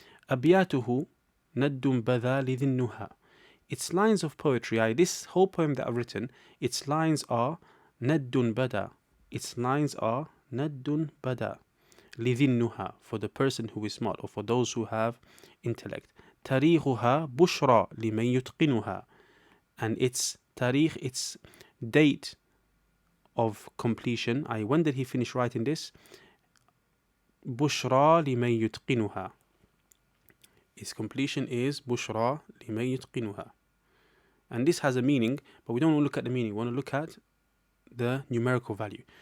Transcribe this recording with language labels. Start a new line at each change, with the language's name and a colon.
Arabic: أبياته ند بذا لذي النهى.
English: Its lines of poetry, this whole poem that I've written, its lines are
Arabic: ند بدا.
English: Its lines are
Arabic: ند بدا لذي النهى,
English: for the person who is smart, or for those who have intellect.
Arabic: تاريخها بشرى لمن يتقنها.
English: And its tarikh, its date of completion, when did he finish writing this?
Arabic: بشرى لمن يتقنها.
English: Its completion is
Arabic: بشرى لمن يتقنها.
English: And this has a meaning, but we don't want to look at the meaning. We want to look at the numerical value.